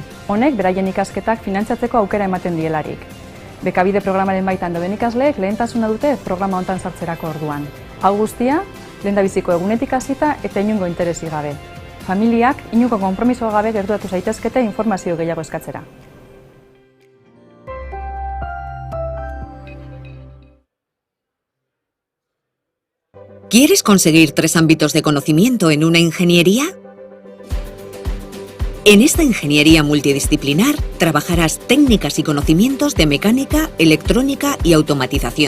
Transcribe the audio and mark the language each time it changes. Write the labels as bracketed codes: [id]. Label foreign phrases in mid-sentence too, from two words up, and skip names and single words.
[eu] Honek, beraien ikasketak finantzatzeko aukera ematen dielarik. Bekabide programaren baitan dauden ikasleek lehentasuna dute programa hontan sartzerako orduan. Hau guztia, lehendabiziko egunetik hasita eta inongo interesi gabe. Familiak inongo konpromiso gabe gerturatu zaitezkete informazio gehiago eskatzera. [es] ¿Quieres conseguir 3 ámbitos de conocimiento en una ingeniería? En esta ingeniería multidisciplinar trabajarás técnicas y conocimientos de mecánica, electrónica y automatización.